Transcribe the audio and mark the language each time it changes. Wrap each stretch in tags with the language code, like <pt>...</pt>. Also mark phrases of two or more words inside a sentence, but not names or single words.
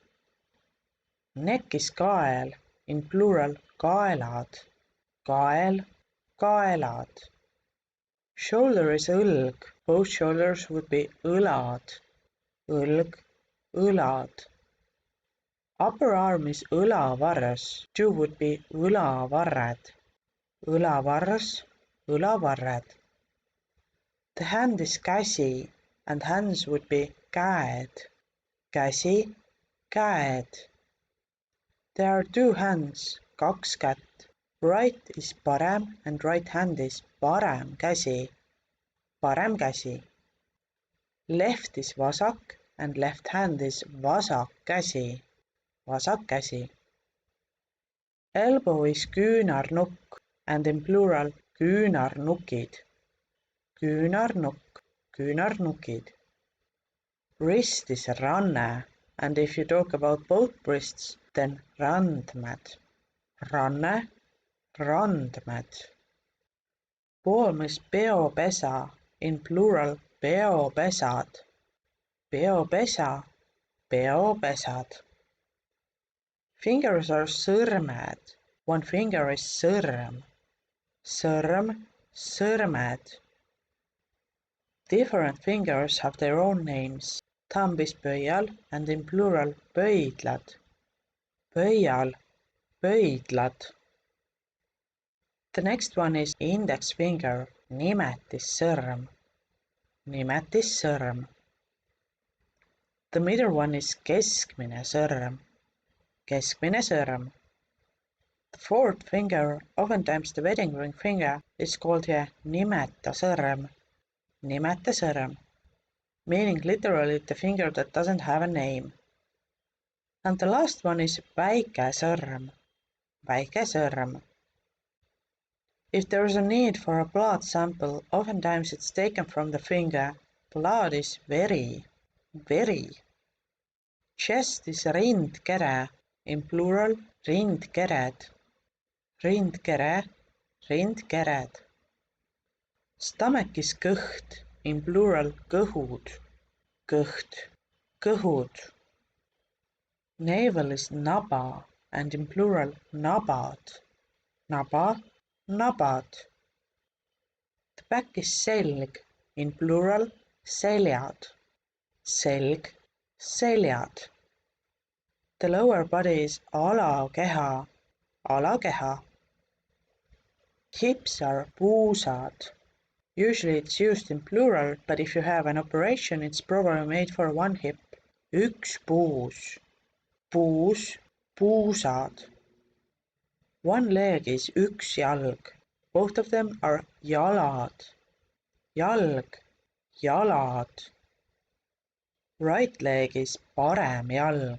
<en>Neck is Kael, in plural kaelad.</en> <et>Kael, kaelad.</et> <en>Shoulder is õlg. Both shoulders would be õlad.</en> <et>Õlg, õlad.</et> <en>Upper arm is õlavars. Two would be</en> <et>õlavarred. Õlavars, õlavarred.</et> <en>The hand is käsi, and hands would be käed.</en> <et>Käsi, käed.</et> <en>There are two hands,</en> <et>kaks kätt.</et> <en>Right is parem and right hand is</en> <et>parem käsi. Parem käsi.</et> <en>Left is vasak and left hand is</en> <et>vasak käsi. Vasak käsi.</et> <en>Elbow is küünarnukk and in plural küünarnukid.</en> <et>Küünarnukk, küünarnukid.</et> <en>Wrist is ranne And if you talk about both wrists, then randmed.</en> <et>Ranne, randmed.</et> <en>Poolm is peopesa, in plural peopesad.</en> <et>Peopesa, peopesad.</et> <en>Fingers are sõrmed. One finger is</en> <et>sõrm. Sõrm, sõrmed.</et> <en>Different fingers have their own names. Thumb is pöial and in plural pöidlad.</en> <et>Pöial, pöidlad.</et> <en>The next one is index finger, nimetissõrm. Nimetissõrm. The middle one is</en> <et>keskmine sõrm. Keskmine sõrm.</et> <en>The fourth finger, oftentimes the wedding ring finger, is called here</en> <et>nimeta sõrm. Nimeta sõrm.</et> <en>Meaning literally the finger that doesn't have a name. And the last one is</en> <et>väike sõrm. Väike sõrm.</et> <en>If there is a need for a blood sample, oftentimes it's taken from the finger. Blood is</en> <et>veri. Veri.</et> <en>Chest is rindkere, in plural rindkered.</en> <et>Rindkere, rindkered.</et> <en>Stomach is kõht, in plural kõhud.</en> <et>Kõht, kõhud.</et> <en>Navel is naba, and in plural nabad.</en> <et>Naba, nabad.</et> <en>The back is selg, in plural seljad.</en> <et>Selg, seljad.</et> <en>The lower body is</en> <et>Ülakeha, Ülakeha.</et> <en>Hips are puusad. Usually it's used in plural, but if you have an operation, it's probably made for one hip.</en> <et>Üks puus. Puus, puusad.</et> <en>One leg is</en> <et>üks jalg.</et> <en>Both of them are</en> <et>jalad. Jalg, jalad.</et> <en>Right leg is</en> <et>parem jalg.</et>